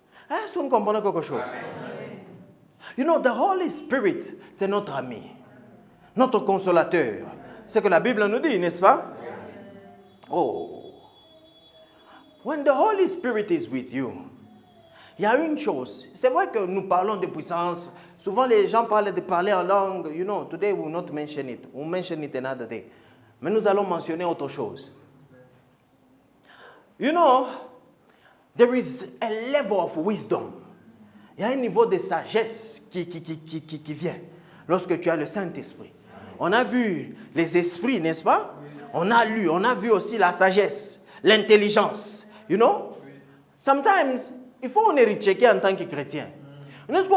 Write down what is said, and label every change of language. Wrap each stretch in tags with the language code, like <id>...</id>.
<fr>Est-ce que nous comprenons quelque chose? Amen.</fr> <en>You know, the Holy Spirit,</en> <fr>c'est notre ami, notre consolateur. C'est ce que la Bible nous dit, n'est-ce pas? Yes. Oh.</fr> <en>When the Holy Spirit is with you,</en> <fr>il y a une chose. C'est vrai que nous parlons de puissance. Souvent, les gens parlent de parler en langue.</fr> <en>You know, today we will not mention it. We'll mention it another day.</en> <fr>Mais nous allons mentionner autre chose.</fr> <en>You know, there is a level of wisdom.</en> <fr>Il y a un niveau de sagesse qui vient lorsque tu as le Saint-Esprit. On a vu les esprits, n'est-ce pas? On a lu, on a vu aussi la sagesse, l'intelligence.</fr> <en>You know? Sometimes,</en> <fr>il faut on rechecker en tant que chrétien. N'est-ce pas?</fr>